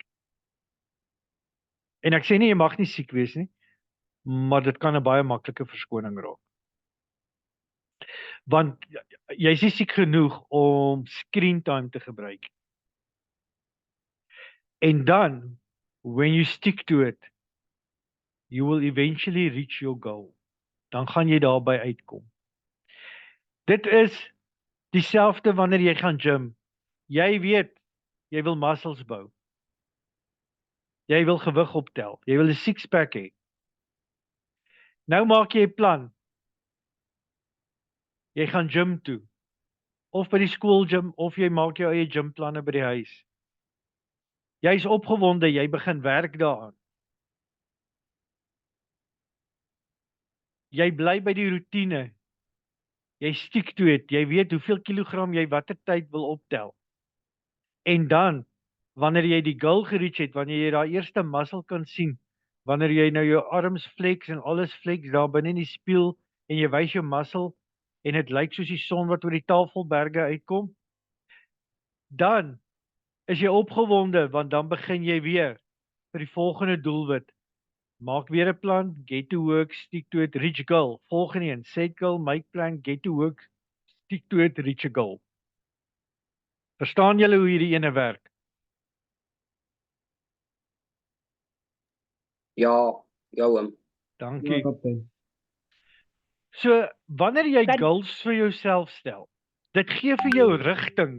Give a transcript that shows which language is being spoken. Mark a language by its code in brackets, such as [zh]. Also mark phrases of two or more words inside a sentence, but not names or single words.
[af] En ek sê nie jy mag nie siek wees nie, maar dit kan 'n baie maklike verskoning raak. Want jy is nie siek genoeg om [en] screen time [af] te gebruik. En dan, [en] when you stick to it, you will eventually reach your goal. [af] Dan gaan jy daarby uitkom. Dit is dieselfde wanneer jy gaan gym. Jy weet, jy wil muscles bou. Jy wil gewig optel. Jy wil 'n six-pack hê. Nou maak jy 'n plan. Jy gaan gym toe. Of by die skoolgym, of jy maak jou eie gymplanne by die huis. Jy is opgewonde, jy begin werk daaraan. Jy bly by die roetine. Jy [en] stick to it. [af] Jy weet hoeveel kilogram jy watter tyd wil optel. En dan, wanneer jy die goal gereach het, wanneer jy daai eerste muscle kan sien, wanneer jy nou jou arms flex en alles flex daar binne in die spieël en jy wys jou muscle en dit lyk soos die son wat oor die Tafelberge uitkom, dan is jy opgewonde, want dan begin jy weer vir die volgende doelwit. Maak weer 'n plan, [en] get to work, stick to it, reach goal. [af] Volgende een, [en] set goal, make plan, get to work, stick to it, reach a goal. [af] Verstaan julle hoe hierdie ene werk? Ja, oom. Dankie. Ja, kaptein. So, wanneer jy goals vir jouself stel, dit gee vir jou rigting.